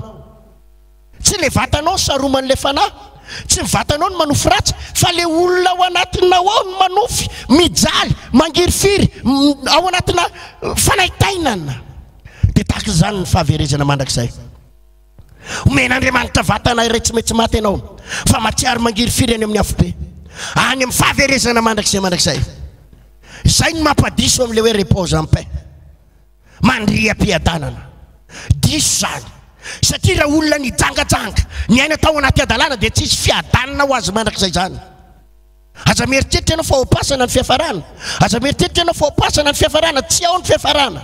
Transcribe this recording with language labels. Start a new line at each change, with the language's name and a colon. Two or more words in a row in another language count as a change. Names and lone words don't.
Malagasy: Tsy le vatanao saroman'le fanahy, tsy vatanao no manofo ratsy, fa le olona ao anatinao ao no manofy, mijaly, mangirifiry ao anatina fanaitainana. De tahaka zany ny fahaverezana mandrakizay. Omen'Andriamanitra vatana iray tsy mety maty ianao, fa matsiaro mangirifiry any amin'ny afobe, any amin'ny fahaverezana mandrakizay. Zay ny mampadiso amin'le hoe
French: repose en paix,
Malagasy: mandriam-piadanana. Diso zany. Satria raha olona ny jangajanga, ny aina tao anaty adalana de tsisy fiadanana ho azy mandrakizay zany. Aza mieritreritra ianao fa hopasana ny fiafarana, aza mieritreritra ianao fa hopasana ny fiafarana, tsy ao ny fiafarana.